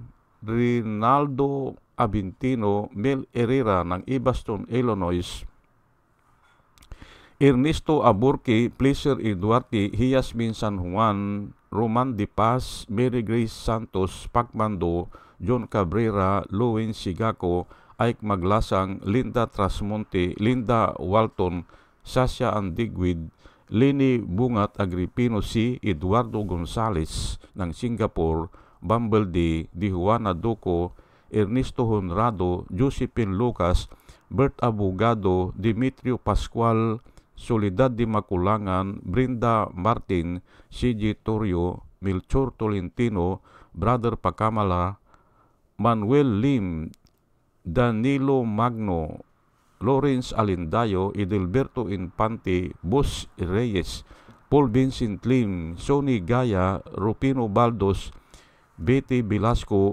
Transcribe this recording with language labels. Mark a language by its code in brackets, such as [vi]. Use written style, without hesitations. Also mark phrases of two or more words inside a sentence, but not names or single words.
[tl] Rinaldo Abintino, Mel Herrera ng Evanston, Illinois, Ernesto Aburque, Pleasure Eduardi, Hiasmin San Juan, Roman De Paz, Mary Grace Santos, Pacmando, John Cabrera, Lowen Sigaco, Ike Maglasang, Linda Trasmonte, Linda Walton, Sasha Andigwid, Leni Bungat Agripino C., Eduardo Gonzales ng Singapore, Bumble D., Di Juana Duco, Ernesto Honrado, Josephine Lucas, Bert Abogado, Dimitrio Pascual, Soledad de Maculangan, Brenda Martin, CJ Torrio, Melchor Tolentino, Brother Pacamala, Manuel Lim, Danilo Magno, Lawrence Alindayo, Edelberto Infante, Bus Reyes, Paul Vincent Lim, Sonny Gaya, Rupino Baldos, Betty Velasco,